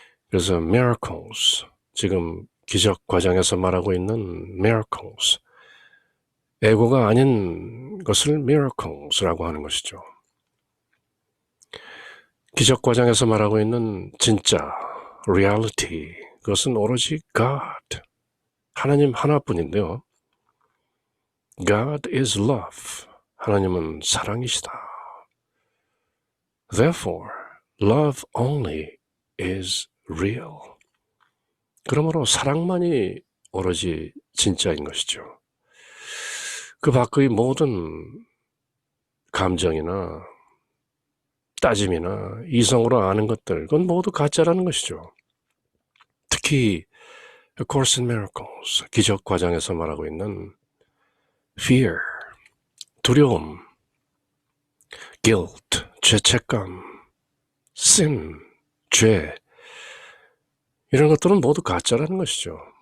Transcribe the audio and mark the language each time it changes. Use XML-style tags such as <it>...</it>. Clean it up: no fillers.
<ko>그래서 miracles, 지금 기적 과정에서 말하고 있는 miracles, 애고가 아닌 것을 miracles라고 하는 것이죠. 기적 과정에서 말하고 있는 진짜, reality, 그것은 오로지 God, 하나님 하나뿐인데요.</ko> <en>God is love,</en> <ko>하나님은 사랑이시다.</ko> <en>Therefore, love only is real.</en> <ko>그러므로 사랑만이 오로지 진짜인 것이죠. 그 밖의 모든 감정이나 따짐이나 이성으로 아는 것들, 그건 모두 가짜라는 것이죠. 특히 A Course in Miracles, 기적 과정에서 말하고 있는 fear, 두려움, guilt, 죄책감, sin, 죄, 이런 것들은 모두 가짜라는 것이죠.</ko>